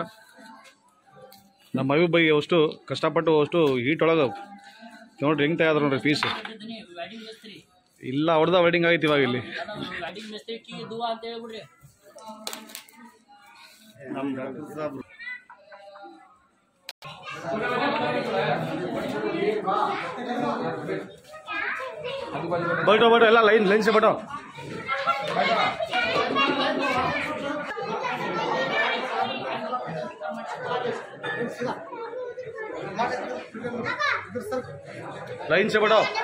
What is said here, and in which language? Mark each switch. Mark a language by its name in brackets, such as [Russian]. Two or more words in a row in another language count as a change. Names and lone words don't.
[Kannada] ನಮ್ಮ ಮಹಬೂಬ್ ಬೈ ಅಷ್ಟು ಕಷ್ಟಪಟ್ಟು ಅಷ್ಟು ಹೀಟ್ ಒಳಗೆ ನೋಡ್ರಿ ಹೆಂಗೆ ತೆಗೆದ್ರು ನೋಡ್ರಿ ಪೀಸ್. ಇಲ್ಲ ಅವ್ರದ್ದು ವೆಡ್ಡಿಂಗ್ ಆಗೈತಿ ಇವಾಗ ಇಲ್ಲಿ. ನಮ್ಮ ಡಾಕ್ಟರ್ ಸಾಹೇಬ್ರು [Hindi] बैठो बैठो ಎಲ್ಲ लाइन लाइन से बैठो लाइन से बैठो